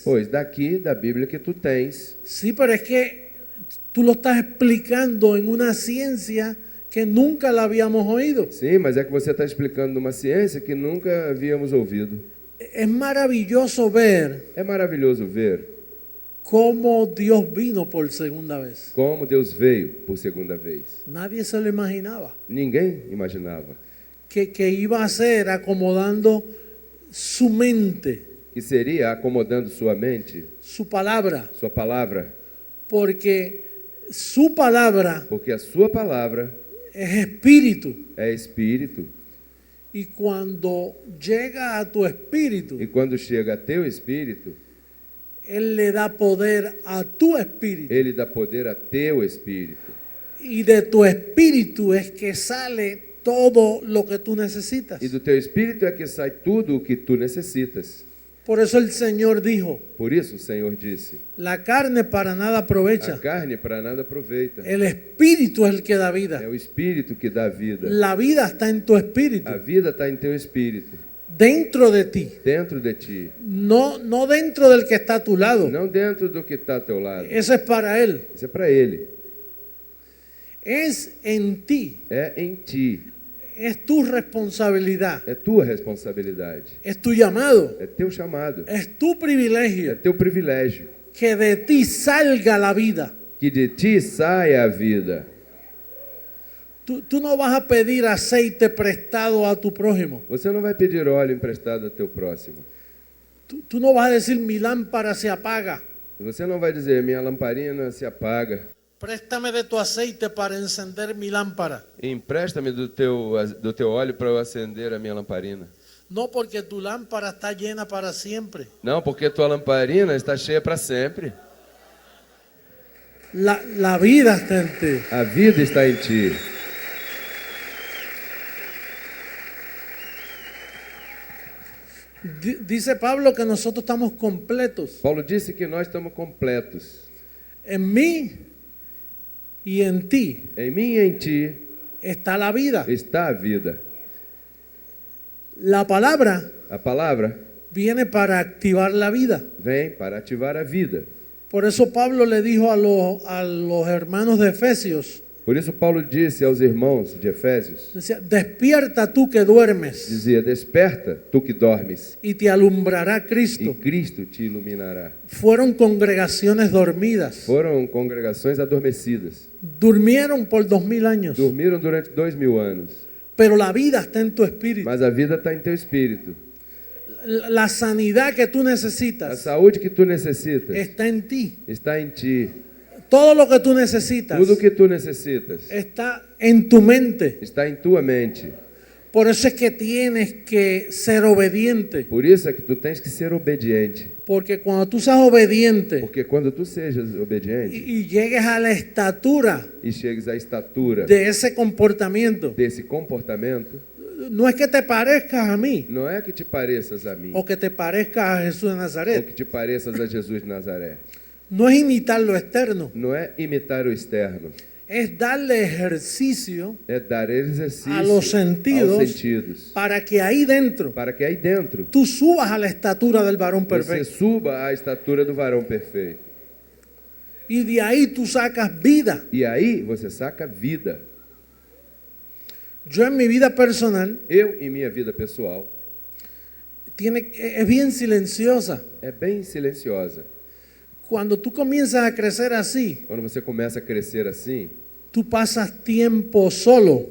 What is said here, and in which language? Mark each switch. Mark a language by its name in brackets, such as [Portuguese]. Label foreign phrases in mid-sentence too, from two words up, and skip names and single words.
[Portuguese] Pois daqui, da Bíblia que tu tens. [Spanish] Sí, pero es que tú lo estás explicando en una ciencia que nunca la habíamos oído. [Portuguese] Sim, mas é que você está explicando uma ciência que nunca havíamos ouvido. [Spanish] Es maravilloso ver [Portuguese] É maravilhoso ver [Spanish] cómo Dios vino por segunda vez. [Portuguese] como Deus veio por segunda vez. [Spanish] Nadie se lo imaginaba. [Portuguese] Ninguém imaginava [Spanish] Que iba a ser acomodando su mente, [Portuguese] que seria acomodando sua mente, [Spanish] su palabra, [Portuguese] sua palavra, [Spanish] porque su palabra [Portuguese] porque a sua palavra [Spanish] es espíritu. [Portuguese] é espírito. [Spanish] Y cuando llega a tu espíritu, [Portuguese] E quando chega a teu espírito, [Spanish] Él le da poder a tu espíritu. [Portuguese] ele dá poder a teu espírito. [Spanish] Y de tu espíritu es que sale todo lo que tú necesitas. [Portuguese] E do teu espírito é que sai tudo o que tu necessitas. [Spanish] Por eso el Señor dijo, [Portuguese] Por isso o Senhor disse, [Spanish] la carne para nada [Portuguese] a [Spanish] aprovecha. [Portuguese] carne para nada aproveita. [Spanish] El espíritu es el que da vida. [Portuguese] É o espírito que dá vida. [Spanish] La vida está en tu espíritu, [Portuguese] A vida está em teu espírito, [Spanish] dentro de ti. [Portuguese] dentro de ti. [Spanish] No dentro del que está a tu lado. [Portuguese] Não dentro do que está a teu lado. [Spanish] Eso es para Él. [Portuguese] Isso é para Ele. [Spanish] Es en ti. [Portuguese] É em ti. [Spanish] Es tu responsabilidad. [Portuguese] É tua responsabilidade. [Spanish] Es tu llamado. [Portuguese] É teu chamado. [Spanish] Es tu [Portuguese] É [Spanish] privilegio. [Portuguese] teu privilégio. [Spanish] Que de ti salga la vida. [Portuguese] Que de ti saia a vida. [Spanish] Tú no vas a pedir aceite prestado a tu prójimo. [Portuguese] Você não vai pedir óleo emprestado ao teu próximo. [Spanish] Tú no vas a decir mi lámpara se apaga. [Portuguese] Você não vai dizer, minha lamparina se apaga. [Spanish] Préstame de tu aceite para encender mi lámpara. [Portuguese] Empresta-me do teu óleo para eu acender a minha lamparina. [Spanish] No, porque tu lámpara está llena para siempre. [Portuguese] Não, porque tua lamparina está cheia para sempre. [Spanish] La vida está en ti. [Portuguese] A vida está em ti. [Spanish] Dice Pablo que nosotros estamos completos. [Portuguese] Paulo disse que nós estamos completos. [Spanish] En mí y en ti [Portuguese] Em mim e em ti [Spanish] está la vida. [Portuguese] está a vida. [Spanish] La palabra [Portuguese] A palavra [Spanish] viene para activar la vida. [Portuguese] vem para ativar a vida. [Spanish] Por eso Pablo le dijo a los hermanos de Efesios, [Portuguese] Por isso Paulo disse aos irmãos de Efésios, [Spanish] decía, despierta tú que duermes [Portuguese] dizia, desperta, tu que dormes, [Spanish] y te alumbrará [Portuguese] e [Spanish] Cristo. [Portuguese] Cristo te iluminará. [Spanish] Fueron congregaciones dormidas. [Portuguese] Foram congregações adormecidas. [Spanish] Durmieron por 2000 años. [Portuguese] Dormiram durante 2000 anos. [Spanish] Pero la vida está en tu espíritu. [Portuguese] Mas a vida está em teu espírito. [Spanish] La sanidad que tú [Portuguese] A [Spanish] necesitas [Portuguese] saúde que tu necessitas [Spanish] está en ti. [Portuguese] está em ti. [Spanish] Todo lo que tú necesitas [Portuguese] Tudo que tu necessitas [Spanish] está en tu mente. [Portuguese] está em tua mente. [Spanish] Por eso es que tienes que ser obediente. [Portuguese] Por isso é que tu tens que ser obediente. [Spanish] Porque cuando tú seas obediente [Portuguese] Porque quando tu sejas obediente [Spanish] y llegues a la estatura [Portuguese] e chegues à estatura [Spanish] de ese comportamiento, [Portuguese] desse comportamento, [Spanish] no es que te parezcas a mí [Portuguese] não é que te pareças a mim, [Spanish] o que te parezcas a Jesús de [Portuguese] ou [Spanish] Nazaret. [Portuguese] que te pareças a Jesus de Nazaré. [Spanish] No es imitar lo externo, [Portuguese] Não é imitar o externo, [Spanish] es darle ejercicio [Portuguese] é dar exercício [Spanish] a los sentidos [Portuguese] aos sentidos, [Spanish] para que ahí dentro [Portuguese] para que aí dentro [Spanish] tú subas a la estatura del varón [Portuguese] você [Spanish] perfecto. [Portuguese] suba à estatura do varão perfeito. [Spanish] Y de ahí tú sacas vida. [Portuguese] E aí você saca vida. [Spanish] Yo en mi vida personal [Portuguese] Eu, em minha vida pessoal, [Spanish] es bien silenciosa. [Portuguese] é bem silenciosa. [Spanish] Cuando tú comienzas a crecer así, [Portuguese] Quando você começa a crescer assim, [Spanish] tú pasas tiempo solo